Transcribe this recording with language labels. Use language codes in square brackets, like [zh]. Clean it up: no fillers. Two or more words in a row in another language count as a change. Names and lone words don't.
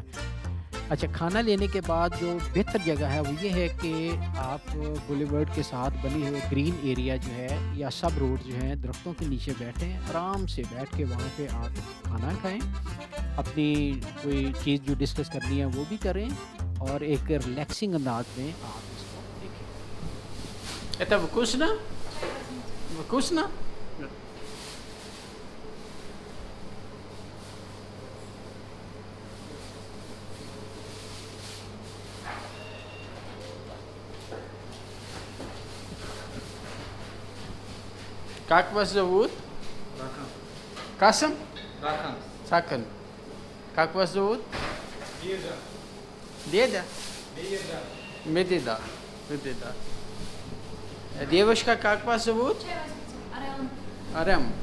[ur] اچھا، کھانا لینے کے بعد جو بہتر جگہ ہے وہ یہ ہے کہ آپ بولیورڈ کے ساتھ بنی ہوئے [en] green area [ur] جو ہے یا [en] sub road [ur] جو ہیں درختوں کے نیچے بیٹھیں، آرام سے بیٹھ کے وہاں پہ آپ کھانا کھائیں، اپنی کوئی چیز جو ڈسکس کرنی ہے وہ بھی کریں اور ایک ریلیکسنگ انداز میں آپ اس کو دیکھیں. [ru] Это вкусно? Вкусно? Как вас зовут? Рахан. Касым? Рахан. Сакан. Как вас зовут? Деда. Деда? Деда. Медида. Медида. Девушка, как вас зовут? Aram.